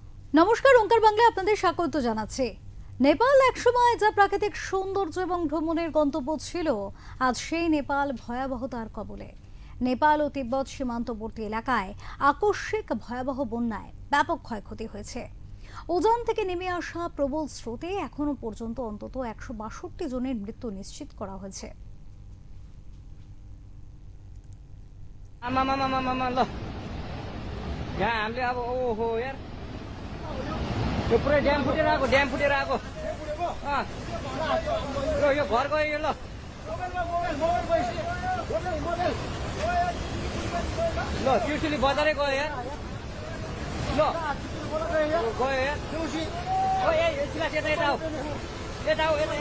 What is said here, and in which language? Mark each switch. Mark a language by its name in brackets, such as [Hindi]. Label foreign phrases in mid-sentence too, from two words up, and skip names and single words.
[Bangla] নমস্কার, ওঙ্কার বাংলায় আপনাদের স্বাগত জানাচ্ছি। নেপাল একসময় যা প্রাকৃতিক সৌন্দর্য এবং ভ্রমণের গন্তব্য ছিল, আজ সেই নেপাল ভয়াবহতার কবলে। নেপাল ও তিব্বত সীমান্তবর্তী এলাকায় আকস্মিক ভয়াবহ বন্যায় ব্যাপক ক্ষয়ক্ষতি হয়েছে। উজান থেকে নেমে আসা প্রবল স্রোতে এখনো পর্যন্ত অন্তত 162 জনের মৃত্যু নিশ্চিত করা হয়েছে। [Nepali] यो पुरै ड्याम फुटेर आएको यो घर गयो यो ल ल त्रिशुली बजारै गयो यार ल गयो यार ओ ए सिलास यता आऊ